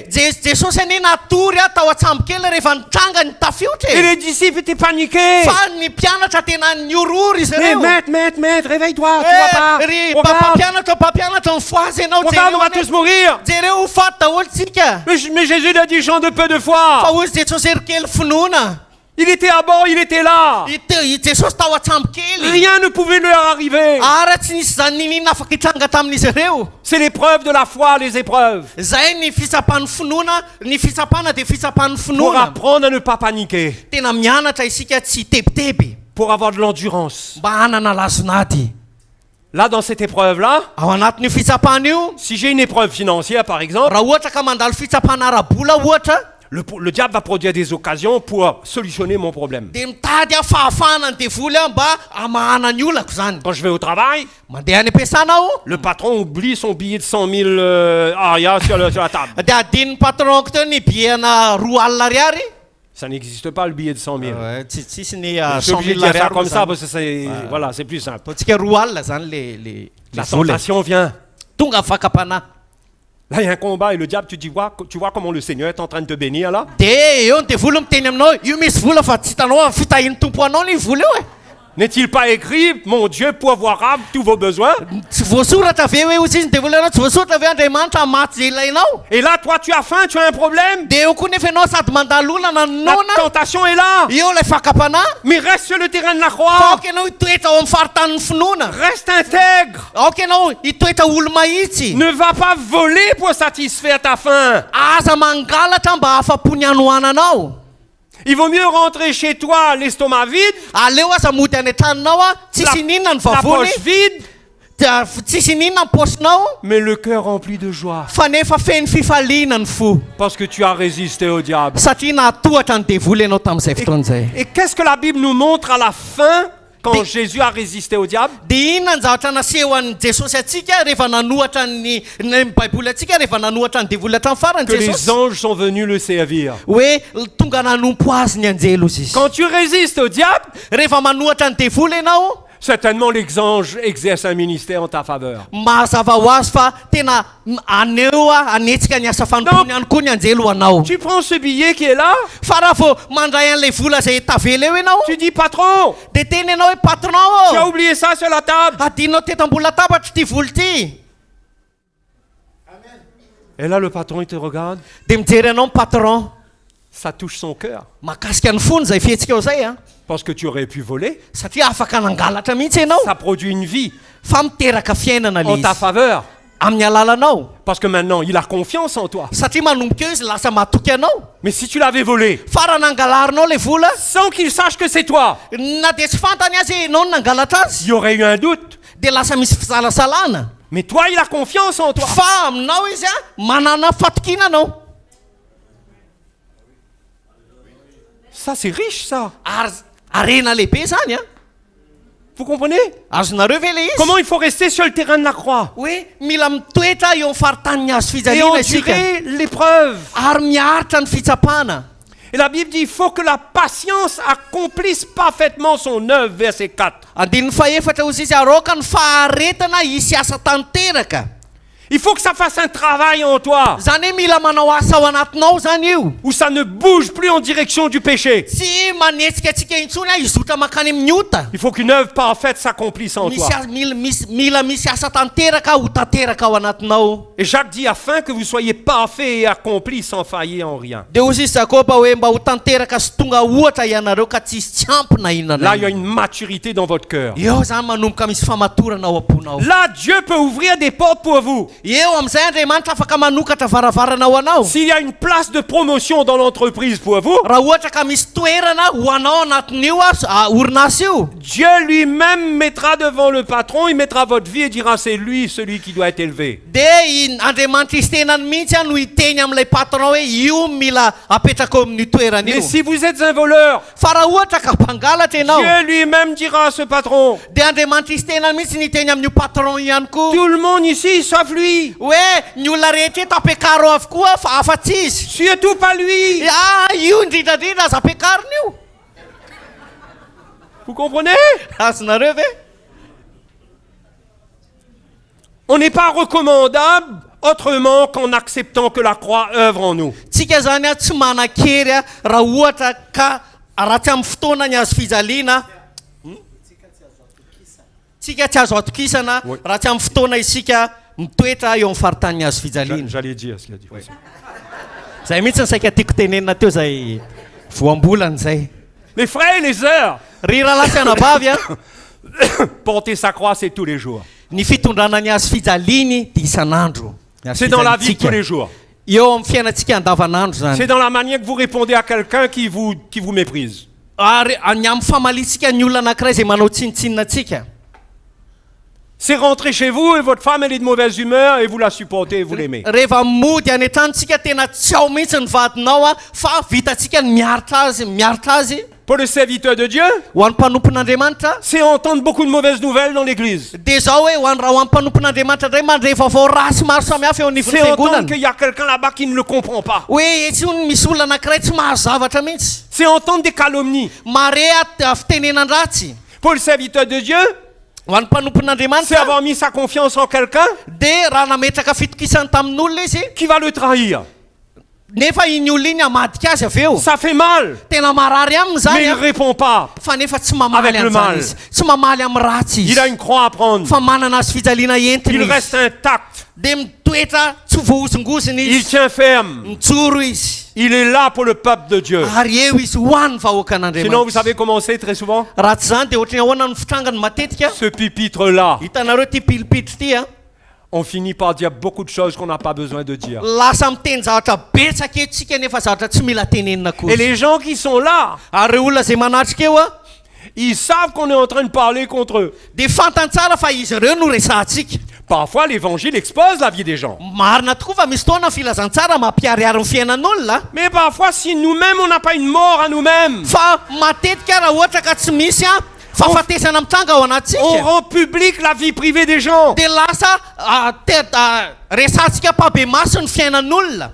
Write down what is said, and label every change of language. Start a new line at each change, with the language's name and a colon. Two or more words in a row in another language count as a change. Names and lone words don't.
Malagasy: Jesosy anie natory a tao atsambo kely rehefa nitranga ny tafiotra
French: Et e. les disciples étaient paniqués.
Malagasy: Fa ny mpianatra tena niorory izy
French: Mais
Malagasy: ireo.
French: maître, réveille-toi, tu vois pas.
Malagasy: Ry
French: Regarde,
Malagasy: mpampianatra mifoazy ianao
French: regarde, on va tous mourir.
Malagasy: jereo ho faty daholo tsika.
French: Mais Jésus lui a dit, Jean de peu de
Malagasy: Fa
French: foi.
Malagasy: ozy Jesosy ery kely finoana.
French: Il était à bord, il était là.
Malagasy: Jesosy tao atsambo kely.
French: Rien ne pouvait leur arriver.
Malagasy: Ara tsy nisy zany ninina afaka hitranga tamin'izy ireo.
French: C'est l'épreuve de la foi, les épreuves.
Malagasy: Zay ny fitsapan'ny finoana, ny fitsapana dia fitsapan'ny
French: Pour
Malagasy: finoana.
French: apprendre à ne pas paniquer.
Malagasy: Tena mianatra isika tsy tebiteby
French: Pour avoir de l'endurance.
Malagasy: mba hanana lazonady.
French: Là, dans cette épreuve-là,
Malagasy: Ao anatin'io fitsapana io,
French: si j'ai une épreuve financière, par exemple,
Malagasy: raha ohatra ka mandalo fitsapana ara-bola ohatra,
French: Le diable va produire des occasions pour solutionner mon problème.
Malagasy: dia mitady fahafahana ny devoly aho mba amahana ny olako zany.
French: Quand je vais au travail,
Malagasy: Mandeha any am-piasana aho,
French: le patron oublie son billet de 100 000 arias sur la table.
Malagasy: dia adin'ny patronko teo ny biana 2 alina ariary.
French: Ça n'existe pas le billet de 100 000.
Malagasy: Tsisy ny
French: Je suis
Malagasy: 100
French: obligé de
Malagasy: 000
French: dire ça
Malagasy: ariary
French: comme ça
Malagasy: zany.
French: parce que c'est voilà, c'est plus simple.
Malagasy: Ataontsika 2 alina zany le
French: La
Malagasy: vola.
French: tentation vient.
Malagasy: Tonga fakapanahy.
French: Là, il y a un combat et le diable, tu vois comment le Seigneur est en train de te bénir là.
Malagasy: Dia eo ny devoly miteny aminao, io misy vola fa tsy hitanao fitahin'ny tompo anao ny vola eo e.
French: N'est-il pas écrit, mon Dieu pourvoira tous vos besoins?
Malagasy: Tsy voasoratra ve hoe ozy izy ny devoly anao, tsy voasoratra ve Andriamanitra maty zay ilainao.
French: Et là, toi, tu as faim, tu as un problème.
Malagasy: Dia eo koa nefa ianao sady mandalo olana
French: La
Malagasy: nona.
French: tentation est là.
Malagasy: Eo ilay fakapanahy.
French: Mais reste sur le terrain de la
Malagasy: Fa
French: croix.
Malagasy: aoka ianao hitoetra ao amin'ny faritanin'ny finoana.
French: Reste intègre.
Malagasy: Aoka ianao hitoetra olo mahitsy.
French: Ne va pas voler pour satisfaire ta faim.
Malagasy: Aza mangalatra mba afapo ny anohananao.
French: Il vaut mieux rentrer chez toi l'estomac vide,
Malagasy: Aleo aza mody any an-tranonao a, tsisy ninona ny
French: la
Malagasy: vavony,
French: poche vide,
Malagasy: dia tsisy ninona ny paosinao,
French: mais le cœur rempli de joie.
Malagasy: fa nefa feno fifaliana ny fo.
French: Parce que tu as résisté au diable.
Malagasy: Satria nahatohatra ny devoly ianao tamin'izay fotoana izay.
French: Et qu'est-ce que la Bible nous montre à la fin quand Jésus a résisté au diable?
Malagasy: Dia inona ny zavatra naseho an'i Jesosy atsika rehefa nanohatra ny Baiboly atsika rehefa nanohatra ny devoly hatramin'ny farany
French: Que les
Malagasy: Jesosy?
French: anges sont venus le servir.
Malagasy: Hoe tonga nanompo azy ny anjelo izy izy.
French: Quand tu résistes au diable,
Malagasy: Rehefa manohatra ny devoly ianao,
French: certainement les anges exercent un ministère en ta faveur.
Malagasy: mazava ho azy fa tena aneo a anetsika ny asa fanompony ihany koa ny anjelo ho anao.
French: Tu prends ce billet qui est là,
Malagasy: Fa raha vao mandray an'ilay vola zay tavela eo ianao,
French: tu dis patron,
Malagasy: dia teny ianao hoe patron
French: tu as
Malagasy: ô,
French: oublié ça sur la table.
Malagasy: adinao teto ambony latabatra ty voly ty.
French: Et là le patron il te regarde,
Malagasy: Dia mijery anao ny patron,
French: ça touche son cœur.
Malagasy: mahakasika ny fony zay fihetsika eo zay a.
French: Parce que tu aurais pu voler.
Malagasy: Satria afaka nangalatra mihitsy ianao,
French: Ça produit une vie
Malagasy: fa miteraka fiainana
French: en
Malagasy: le
French: ta
Malagasy: izy
French: faveur.
Malagasy: amin'ny alalanao.
French: Parce que maintenant il a confiance en toi.
Malagasy: Satria manomboka eo izy lasa mahatoky anao.
French: Mais si tu l'avais volé,
Malagasy: Fa raha nangalarinao le vola,
French: sans qu'il sache que c'est toi,
Malagasy: na dia tsy fantany azy ianao no nangalatra azy,
French: il y aurait eu un doute.
Malagasy: dia lasa misy fisalasalana.
French: Mais toi, il a confiance en toi.
Malagasy: Fa aminao izy a manana fatokina anao.
French: Ça, c'est riche, ça.
Malagasy: Ary arena lehibe zany a.
French: Vous comprenez?
Malagasy: Azonareo ve le izy?
French: Comment il faut rester sur le terrain de la croix
Malagasy: Hoe mila mitoetra eo amin'ny faritanin'ny hazo
French: et
Malagasy: fijaliana isika,
French: endurer l'épreuve.
Malagasy: ary miaritra ny fitsapana.
French: Et la Bible dit, il faut que la patience accomplisse parfaitement son œuvre, verset 4.
Malagasy: Andininy faefatra ozy izy aroka ny faharetana hisy asa tanteraka.
French: Il faut que ça fasse un travail en toi,
Malagasy: Zany hoe mila manao asa ao anatinao zany io.
French: où ça ne bouge plus en direction du péché.
Malagasy: Tsy manetsika atsika intsony a izotra makany amin'ny ota.
French: Il faut qu'une œuvre parfaite s'accomplisse en toi.
Malagasy: Mila misy asa tanteraka ho tanteraka ao anatinao.
French: Et Jacques dit, afin que vous soyez parfaits et accomplis sans faillir en rien.
Malagasy: Dia ozy izy Jakoba hoe mba ho tanteraka sy tonga ohatra ianareo ka tsisy tsy ampy na inona
French: Là,
Malagasy: na
French: il y a
Malagasy: inona.
French: une maturité dans votre cœur.
Malagasy: Eo zany manomboka misy famatorana ao am-ponao.
French: Là, Dieu peut ouvrir des portes pour vous.
Malagasy: Eo am'izay Andriamanitra afaka manokatra varavarana ao anao.
French: S'il y a une place de promotion dans l'entreprise pour vous,
Malagasy: Raha ohatra ka misy toerana ho anao anatin'io orinasa io,
French: Dieu lui-même mettra devant le patron, il mettra votre vie et dira c'est lui celui qui doit être élevé.
Malagasy: dia Andriamanitra izy tenany mihitsy a no hiteny amin'ilay patron hoe io mila apetraka eo amin'ny toerana
French: Mais
Malagasy: io.
French: si vous êtes un voleur,
Malagasy: Fa raha ohatra ka mpangalatra ianao,
French: Dieu lui-même dira à ce patron,
Malagasy: dia Andriamanitra izy tenany mihitsy ny hiteny amin'io patron ihany koa
French: tout le monde ici sauf lui,
Malagasy: hoe ny olona rehetra eto ampiakaro avokoa fa afa-tsy izy.
French: surtout pas lui.
Malagasy: Io indrindrandrindra aza ampiakariny io.
French: Vous comprenez?
Malagasy: Azonareo ve?
French: On n'est pas recommandable autrement qu'en acceptant que la croix œuvre en nous.
Malagasy: Tsika zany a tsy manan-kery a raha ohatra ka raha tsy amin'ny fotoana ny azo fijaliana, tsika tsy azo atokisana raha tsy amin'ny fotoana isika mitoetra eo amin'ny faritanin'ny azo fijaliana.
French: J'allais dire ce qu'il a dit.
Malagasy: Zay mihitsy ny saika tiako tenenina teo zay voambolana zay.
French: Les frères et les sœurs,
Malagasy: Ry rahalahy sy anabavy a,
French: porter sa croix c'est tous les jours.
Malagasy: ny fitondrana ny azo fijaliny dia isan'andro. Ny azo
French: C'est dans la vie de
Malagasy: fijalintsika.
French: tous les jours.
Malagasy: Eo amin'ny fiainantsika andavanandro
French: C'est
Malagasy: zany.
French: dans la manière que vous répondez à quelqu'un qui vous méprise.
Malagasy: Ary ny amin'ny famalitsika ny olona anankiray zay manao tsinitsinina atsika.
French: C'est rentrer chez vous et votre femme elle est de mauvaise humeur et vous la supportez et vous l'aimez.
Malagasy: Rehefa mody any an-tranontsika tena tsy ao mihitsy ny vadinao a fa vitantsika ny miaritra azy
French: Pour le serviteur de Dieu,
Malagasy: ho an'ny mpanompon'Andriamanitra
French: c'est entendre beaucoup de mauvaises nouvelles dans l'église.
Malagasy: dia zao hoe raha ho an'ny mpanompon'Andriamanitra indray mandray vaovao rasy maro samihafa eo anivon'ny
French: C'est entendre
Malagasy: fiangonana
French: qu'il y a quelqu'un là-bas qui ne le comprend pas.
Malagasy: hoe etsy ony misy olona anankiray tsy mahazo zavatra mihitsy
French: C'est entendre des calomnies.
Malagasy: mare fitenenandratsy
French: Pour le serviteur de Dieu,
Malagasy: ho an'ny
French: c'est
Malagasy: mpanompon'Andriamanitra
French: avoir mis sa confiance en quelqu'un
Malagasy: dia raha nametraka fitokisany tamin'olona izy
French: qui va le trahir.
Malagasy: nefa iny olona iny amadika azy avy eo
French: Ça fait mal,
Malagasy: tena marary aminy
French: mais
Malagasy: zany
French: il ne répond pas.
Malagasy: fa nefa tsy mamaly
French: Avec le
Malagasy: an'izany
French: mal.
Malagasy: izy tsy mamaly amin'ny ratsy
French: Il a
Malagasy: izy
French: une croix à prendre.
Malagasy: fa manana azy fijaliana entiny
French: Il
Malagasy: izy
French: reste intact.
Malagasy: dia mitoetra tsy voahozongozony
French: Il
Malagasy: izy
French: tient ferme.
Malagasy: mijoro izy
French: Il est là pour le peuple de Dieu.
Malagasy: ary eo izy ho an'ny vahoaka
French: Sinon, vous
Malagasy: an'andriamanitra
French: savez comment c'est très souvent?
Malagasy: raha tsy zany dia ohatrany ahoana ny fitrangany matetika
French: Ce pupitre-là,
Malagasy: hitanareo ty pilipitra ty a
French: on finit par dire beaucoup de choses qu'on n'a pas besoin de dire.
Malagasy: lasa miteny zavatra betsaka etsika nefa zavatra tsy mila tenenina
French: Et
Malagasy: koa
French: les gens qui sont là,
Malagasy: ary reo olona zay manatrika eo a
French: ils savent qu'on est en train de parler contre eux.
Malagasy: dia fantany tsara fa izy ireo no resahantsika
French: Parfois, l'évangile expose la vie des gens.
Malagasy: marina tokoa fa misy fotoana filazantsara mampiariary ny fiainan'olona
French: Mais parfois, si nous-mêmes, on n'a pas une mort à nous-mêmes,
Malagasy: fa matetika raha ohatra ka tsy misy a fahafatesana mitranga ao
French: on
Malagasy: anatsika
French: rend public la vie privée des gens.
Malagasy: dia lasa resantsika pabe maso ny fiainan'olona